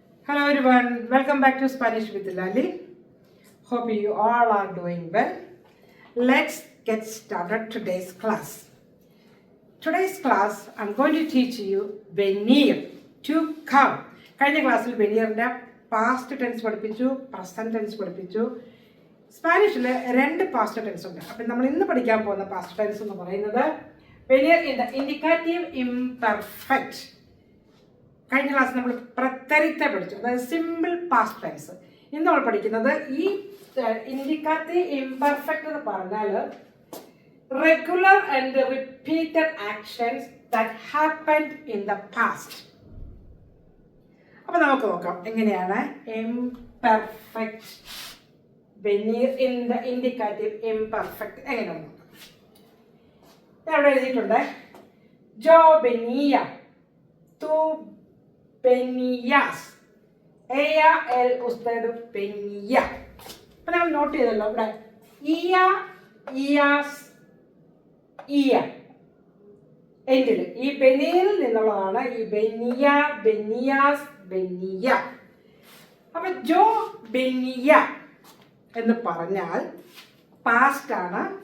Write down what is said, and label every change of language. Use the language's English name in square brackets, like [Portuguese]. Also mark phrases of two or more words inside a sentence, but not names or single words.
[English] Hello everyone, welcome back to Spanish with Lali. Hope you all are doing well. Let's get started today's class. Today's class, I'm going to teach you venir, to come. [Malayalam] കഴിഞ്ഞ ക്ലാസ്സിൽ വെനിയറിൻ്റെ [English] past tense [Malayalam] പഠിപ്പിച്ചു, [English] present tense [Malayalam] പഠിപ്പിച്ചു. സ്പാനിഷിൽ രണ്ട് [English] past tense [Malayalam] ഉണ്ട്. അപ്പം നമ്മൾ ഇന്ന് പഠിക്കാൻ പോകുന്ന [English] past tense [Malayalam] എന്ന് പറയുന്നത് വെനിയർ [English] in the indicative imperfect. [Malayalam] കഴിഞ്ഞ ക്ലാസ് നമ്മൾ പ്രത്യരിത്തെ പഠിച്ചു, അതായത് [English] simple past tense. [Malayalam] ഇന്ന് നമ്മൾ പഠിക്കുന്നത് ഈ [English] indicative imperfect [Malayalam] എന്ന് പറഞ്ഞാൽ [English] regular and repeated actions that happened in the past. [Malayalam] അപ്പൊ നമുക്ക് നോക്കാം എങ്ങനെയാണ് [English] imperfect venir in the indicative imperfect [Malayalam] എങ്ങനെയാണ് നോക്കാം. ഞാൻ അവിടെ എഴുതിയിട്ടുണ്ട്, [Spanish] yo venía, tú venías, ella, él, usted venía. [Malayalam] അപ്പം നമ്മൾ നോട്ട് ചെയ്തല്ലോ ഇവിടെ [Spanish] ía, ías, ía [Malayalam] എൻഡിൽ ഈ ബെനീറിൽ നിന്നുള്ളതാണ് ഈ [Spanish] venía, venías, venía. [Malayalam] അപ്പൊ [Spanish] yo venía [Malayalam] എന്ന് പറഞ്ഞാൽ പാസ്റ്റ് ആണ്.